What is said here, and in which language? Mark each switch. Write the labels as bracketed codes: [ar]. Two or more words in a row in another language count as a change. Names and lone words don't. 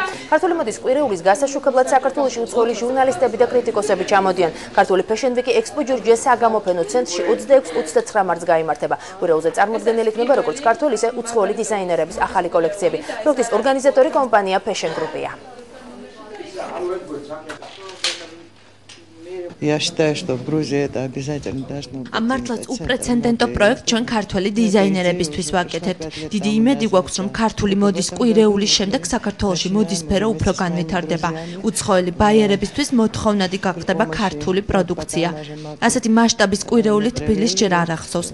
[ka] ქართული მოდის კვირეულის გასაშუქებლად საქართველოში უცხოელი ჟურნალისტები და კრიტიკოსები ჩამოდიან. ქართული [en] Fashion Week [ka] Expo ჯორჯია საგამოფენო ცენტრში 26-29 მარტს გაიმართება. კვირეულზე წარმოდგენილი იქნება როგორც ქართული, ისე უცხოელი დიზაინერების ახალი კოლექციები. პროექტის ორგანიზატორი კომპანია Fashion Group-ია. [ru] Я считаю, что в Грузии это обязательно должно быть. [ka] Მართლაც უპრეცედენტო პროექტ ჩვენ ქართველი დიზაინერებისთვის ვაკეთებთ. დიდი იმედი გვაქვს, რომ ქართული მოდის კვირეულის შემდეგ საქართველოში მოდის სფერო უფრო განვითარდება. უცხოელი ბაიერებისთვის მოთხოვნადი გახდება ქართული პროდუქცია. ასეთი მასშტაბის კვირეული თბილისს ჯერ არ ახსოვს.